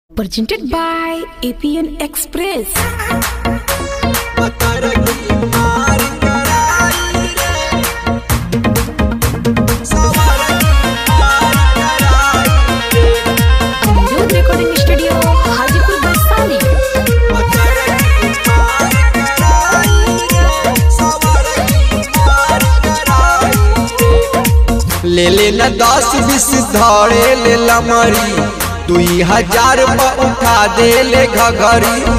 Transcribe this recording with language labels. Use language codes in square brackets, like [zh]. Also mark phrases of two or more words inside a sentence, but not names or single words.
[en] Presented by APN Express. Anuj Recording Studio, Hajipur, Vaishali. [bho] ले लेना 10-20 धरे ले लमरी 2000 उठा दे ले घघरी